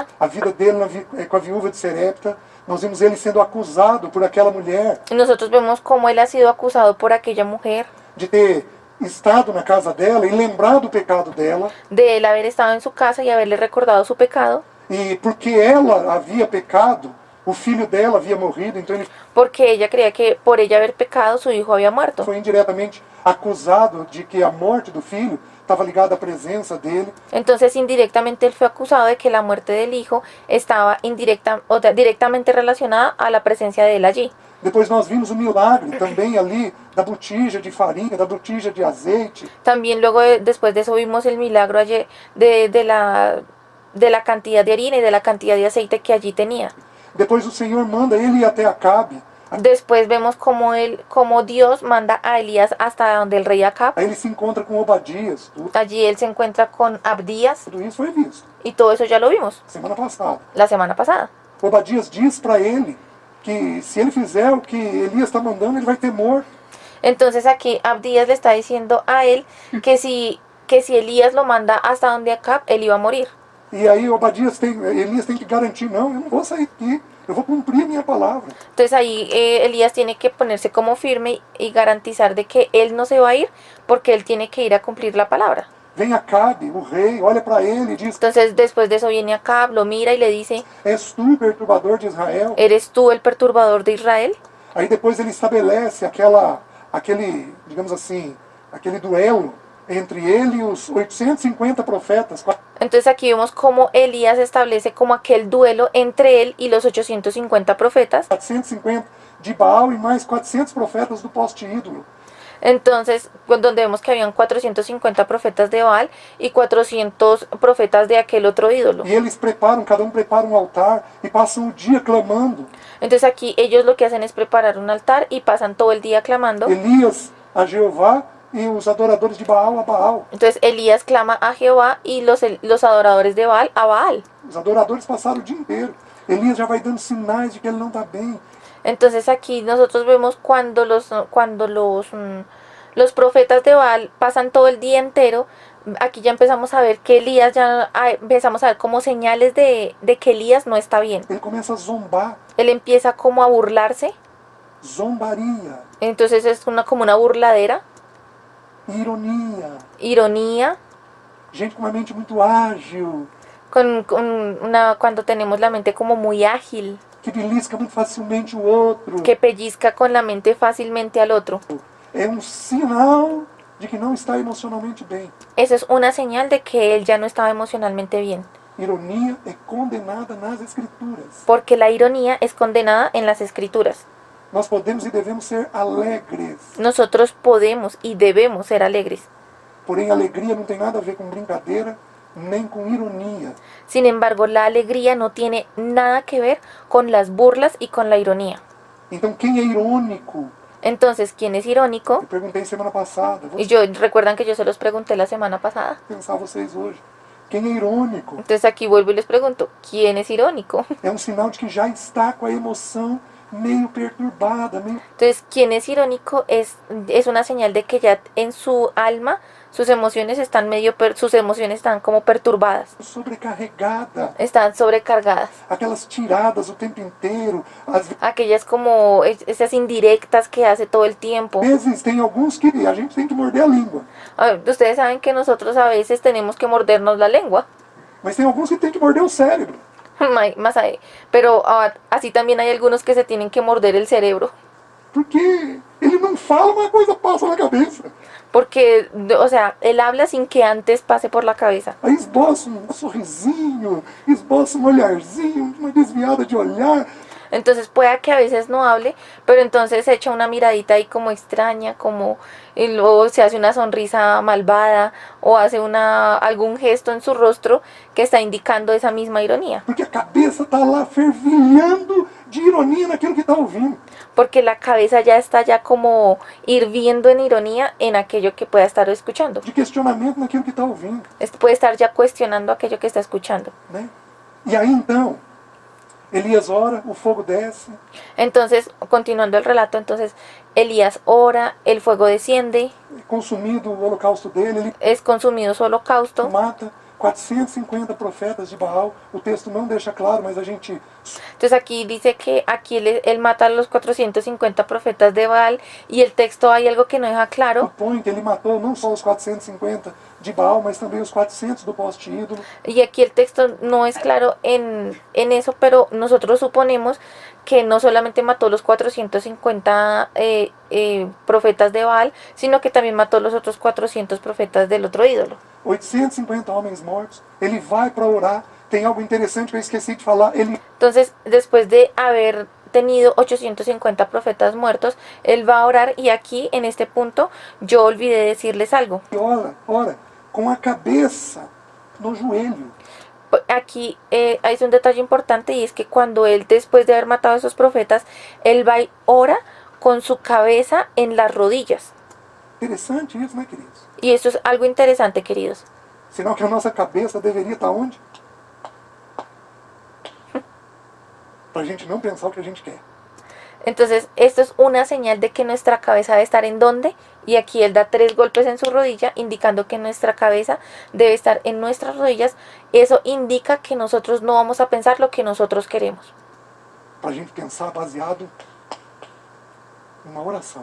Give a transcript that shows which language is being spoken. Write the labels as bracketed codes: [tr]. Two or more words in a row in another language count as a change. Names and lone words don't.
[pt] A vida dele com a viúva de Serepta, nós vimos ele sendo acusado por aquela mulher [es] Y nosotros vemos cómo él ha sido acusado por aquella mujer, [pt] de ter estado na casa dela e lembrado o pecado dela. [es] de él haber estado en su casa y haberle recordado su pecado, [pt] E porque ela havia pecado, o filho dela havia morrido, então ele [es] porque ella creía que por ella haber pecado su hijo había muerto. [pt] foi indiretamente acusado de que a morte do filho estava ligada à presença dele. [es] Entonces indirectamente él fue acusado de que la muerte del hijo estaba directamente relacionada a la presencia de él allí. [pt] Depois nós vimos o milagre também ali da botija de farinha, da botija de azeite. [es] También luego después de eso vimos el milagro allí de la cantidad de harina y de la cantidad de aceite que allí tenía. [pt] Depois o Senhor manda ele ir até Acabe. [es] Después vemos cómo Dios manda a Elías hasta donde el rey Acab. [pt] Aí ele se encontra com Obadias. [es] Allí él se encuentra con Abdías [pt] Tudo isso foi visto [es] y todo eso ya lo vimos [pt] semana passada. [es] la semana pasada. [pt] Obadias diz para ele que se ele fizer o que Elias está mandando, ele vai ter morto. [es] Entonces aquí Abdías le está diciendo a él que si Elías lo manda hasta donde Acab, él iba a morir. [pt] E aí Elias tem que garantir, não, eu não vou sair daqui, eu vou cumprir a minha palavra. [es] Entonces ahí Elías tiene que ponerse como firme y garantizar de que él no se va a ir porque él tiene que ir a cumplir la palabra. [pt] Vem Acabe, o rei, olha para ele e diz: [es] Entonces después de eso viene Acab, lo mira y le dice: [pt] és tu, perturbador de Israel? [es] ¿eres tú el perturbador de Israel? [pt] Aí depois ele estabelece aquele, digamos assim, aquele duelo entre ele e os 850 profetas. [es] Entonces aquí vemos cómo Elías establece como aquel duelo entre él y los 850 profetas. [pt] 450 de Baal e mais 400 profetas do poste ídolo. [es] Entonces, donde vemos que habían 450 profetas de Baal y 400 profetas de aquel otro ídolo. [pt] E eles preparam, cada um prepara um altar e passam o dia clamando. [es] Entonces aquí ellos lo que hacen es preparar un altar y pasan todo el día clamando. [pt] Elias a Jeová e os adoradores de Baal a Baal. [es] Entonces Elías clama a Jehová y los adoradores de Baal a Baal. [pt] Os adoradores passaram o dia inteiro. Elias já vai dando sinais de que ele não está bem. [es] Entonces aquí nosotros vemos cuando los profetas de Baal pasan todo el día entero. Aquí ya empezamos a ver que Elías, empezamos a ver como señales de que Elías no está bien. [pt] Ele começa a zombar, [es] Él empieza como a burlarse. [pt] zombaria, [es] Entonces es como una burladera, [pt] ironia, [es] ironía, [pt] gente com uma mente muito ágil, [es] cuando tenemos la mente como muy ágil, [pt] que belisca muito facilmente o outro. [es] que pellizca con la mente fácilmente al otro. [pt] É sinal de que não está emocionalmente bem. [es] Eso es una señal de que él ya no estaba emocionalmente bien. [pt] Ironia é condenada nas Escrituras. [es] Porque la ironía es condenada en las Escrituras. [pt] Nós podemos e devemos ser alegres. [es] Nosotros podemos y debemos ser alegres. [pt] Porém, alegria não tem nada a ver com brincadeira, nem com ironia. [es] Sin embargo, la alegría no tiene nada que ver con las burlas y con la ironía. [pt] Então, quem é irônico? [es] Entonces, ¿quién es irónico? [pt] Eu perguntei semana passada. [es] Y recuerdan que yo se los pregunté la semana pasada. [pt] Vou pensar vocês hoje. Quem é irônico? [es] Entonces aquí vuelvo y les pregunto, ¿quién es irónico? [pt] É sinal de que já está com a emoção meio perturbada, meio... [es] Entonces, quien es irónico es una señal de que ya en su alma sus emociones están como perturbadas, [pt] sobrecarregada. [es] están sobrecargadas. [pt] Aquelas tiradas o tempo inteiro. Às [es] Aquellas como esas indirectas que hace todo el tiempo. [pt] vezes tem alguns que a gente tem que morder a língua. [es] Ustedes saben que nosotros a veces tenemos que mordernos la lengua. [pt] Mas tem alguns que tem que morder o cérebro. [es] Pero así también hay algunos que se tienen que morder el cerebro. [pt] Porque ele não fala, uma coisa passa na cabeça. [es] Porque, o sea, él habla sin que antes pase por la cabeza. [pt] Aí esboça sorrisinho, esboça olharzinho, uma desviada de olhar. [es] Entonces pueda que a veces no hable, pero entonces echa una miradita ahí como extraña, como y luego se hace una sonrisa malvada o hace algún gesto en su rostro que está indicando esa misma ironía. [pt] Porque a cabeça está lá fervilhando de ironia naquilo que está ouvindo. [es] Porque la cabeza ya está ya como hirviendo en ironía en aquello que pueda estar escuchando. [pt] De questionamento naquilo que está ouvindo. [es] Puede estar ya cuestionando aquello que está escuchando. [pt] Né? E aí então, Elias ora, o fogo desce. [es] Entonces, continuando el relato, entonces Elías ora, el fuego desciende, [pt] Consumido o holocausto dele, ele [es] es consumido su holocausto. [pt] mata 450 profetas de Baal. O texto não deixa claro, mas a gente [es] Entonces aquí dice que aquí él mata a los 450 profetas de Baal y el texto hay algo que no deja claro. [pt] supõe que ele matou não só os 450 de Baal, mas também os 400 do poste ídolo. [es] Y aquí el texto no es claro en eso, pero nosotros suponemos que no solamente mató los 450 profetas de Baal, sino que también mató los otros 400 profetas del otro ídolo. [pt] 850 homens mortos. Ele vai para orar. Tem algo interessante que eu esqueci de falar. Ele [es] Entonces, después de haber tenido 850 profetas muertos, él va a orar y aquí, en este punto, yo olvidé decirles algo. [pt] ora com a cabeça no joelho. [es] Aquí hay un detalle importante y es que cuando él, después de haber matado a esos profetas, él va y ora con su cabeza en las rodillas. [pt] Interessante isso, né, queridos? [es] Y eso es algo interesante, queridos. [pt] Senão que a nossa cabeça deveria estar onde? Para a gente não pensar o que a gente quer. [es] Entonces, esto es una señal de que nuestra cabeza debe estar en dónde. Y aquí él da 3 golpes en su rodilla, indicando que nuestra cabeza debe estar en nuestras rodillas. Eso indica que nosotros no vamos a pensar lo que nosotros queremos. [pt] Para a gente pensar baseado em uma oração.